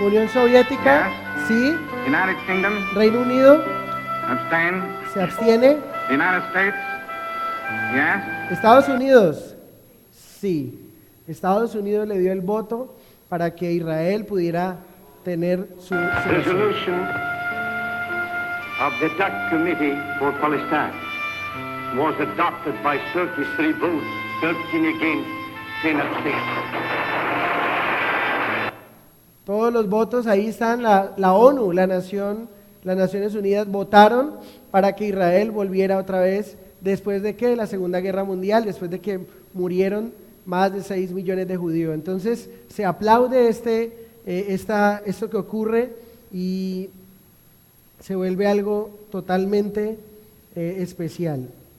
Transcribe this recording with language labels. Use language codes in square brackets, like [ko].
[es] Unión Soviética, sí. [en] United Kingdom, [es] Reino Unido, [en] abstain. [es] se abstiene. [en] United States, yes. [es] Estados Unidos, sí. Estados Unidos le dio el voto para que Israel pudiera tener su [en] resolution of the DAC Committee for Palestine was adopted by 33 votes, 13 against, 10 abstained. [es] Todos los votos, ahí están, la ONU, las Naciones Unidas votaron para que Israel volviera otra vez después de que la Segunda Guerra Mundial, después de que murieron más de 6 millones de judíos. Entonces se aplaude esto que ocurre y se vuelve algo totalmente especial.